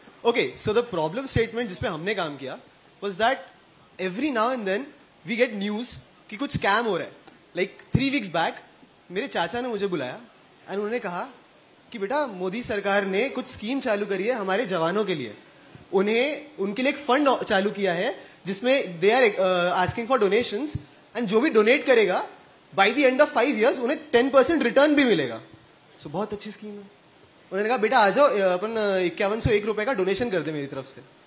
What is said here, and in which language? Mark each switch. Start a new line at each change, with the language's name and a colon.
English: Okay, so the problem statement
Hindi: जिसपे हमने काम किया
English: was that every now and then we get news
Hindi: कि कुछ
English: scam
Hindi: हो रहा है.
English: Like 3 weeks back
Hindi: मेरे चाचा ने मुझे बुलाया और उन्होंने कहा कि बेटा मोदी सरकार ने कुछ स्कीम चालू करी है हमारे जवानों के लिए. उन्हें उनके लिए एक फंड चालू किया है जिसमें
English: they are asking for donations and
Hindi: जो भी डोनेट करेगा
English: by the end of 5 years
Hindi: उन्हें 10% रिटर्न भी मिलेगा. सो बहुत अच्छी स्कीम है. उन्होंने कहा बेटा आ जाओ अपन 5101 रुपए का डोनेशन कर दे मेरी तरफ से.